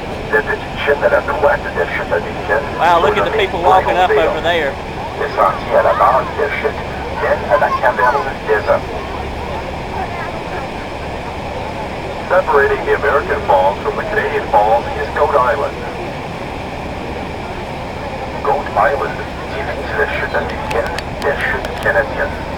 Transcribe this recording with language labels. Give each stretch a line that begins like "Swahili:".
English: Wow, look at the people walking up over there.
French: Les sentiers à la base des chutes mènent à la caverne des hommes.
English: Separating the American Falls from the Canadian Falls is Goat Island.
French: Goat Island divise les chutes américaines des chutes canadiennes.